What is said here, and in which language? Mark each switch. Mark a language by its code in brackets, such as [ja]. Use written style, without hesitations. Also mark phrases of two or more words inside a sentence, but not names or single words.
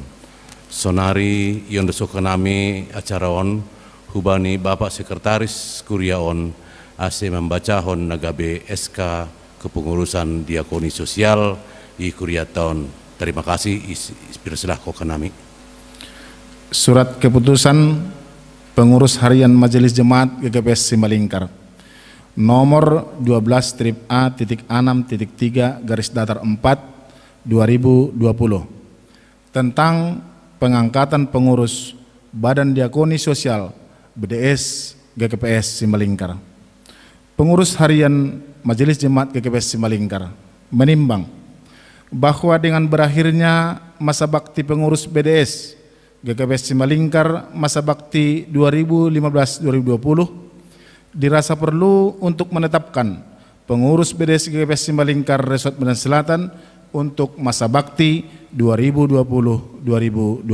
[bts] Sonari yon dosokanami acaraon hubani Bapak Sekretaris kuriaon ase membacahon nagabe [id] SK kepengurusan diakoni sosial [bts] i kuriaton. [id] Terima kasih [bts] ispirasilah kokanami. [id] Surat keputusan pengurus harian Majelis Jemaat GKPS Simalingkar nomor 12-A-6.3/2020 tentang pengangkatan pengurus Badan Diakoni Sosial BDS GKPS Simalingkar. Pengurus harian Majelis Jemaat GKPS Simalingkar menimbang bahwa dengan berakhirnya masa bakti pengurus BDS GKPS Simalingkar masa bakti 2015-2020 dirasa perlu untuk menetapkan pengurus BDS GKPS Simalingkar Resort Medan Selatan untuk masa bakti 2020-2025.